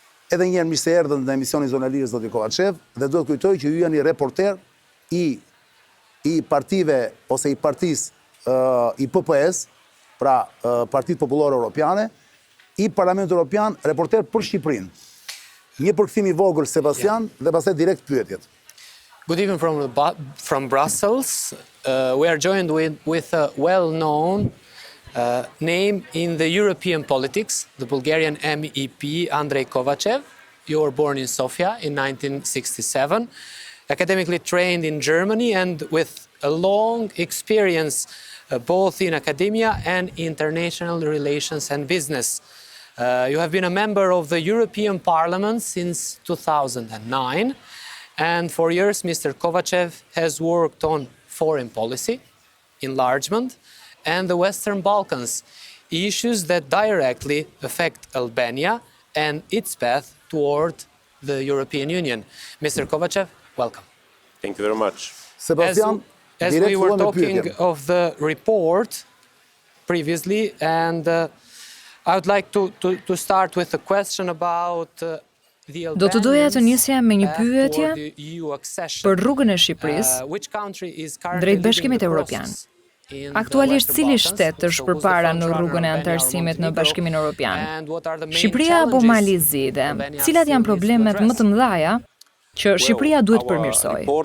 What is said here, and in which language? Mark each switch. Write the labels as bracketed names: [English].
[Albanian] Edhe një herë mirë se erdhën në emisionin Zona e Lirë zoti Kovačev, dhe do të kujtoj që ju jeni reporter i partive ose i partisë i PPS, pra Partitë Popullore Europiane, i Parlamentit Europian, reporter për Shqipërinë. Një përkthim i vogël Sebastian dhe pastaj direkt pyetjet. [English] Good evening from Brussels. We are joined with a well-known name in the European politics, the Bulgarian MEP Andrej Kovačev. You were born in Sofia in 1967, academically trained in Germany and with a long experience both in academia and international relations and business. You have been a member of the European Parliament since 2009. And for years, Mr. Kovačev has worked on foreign policy, enlargement, and the Western Balkans, issues that directly affect Albania and its path toward the European Union. Mr. Kovačev, welcome. Thank you very much. Sebastian, as we were talking of the report previously, and I would like to start with a question about [Albanian] Do të doja të nisja me një pyetje për rrugën e Shqipërisë drejt Bashkimit Evropian. Aktualisht cili shtet është përpara në rrugën e anëtarësimit në Bashkimin Evropian? Shqipëria apo Mali i Zi dhe cilat janë problemet më të mëdha që Shqipëria duhet përmirësoj?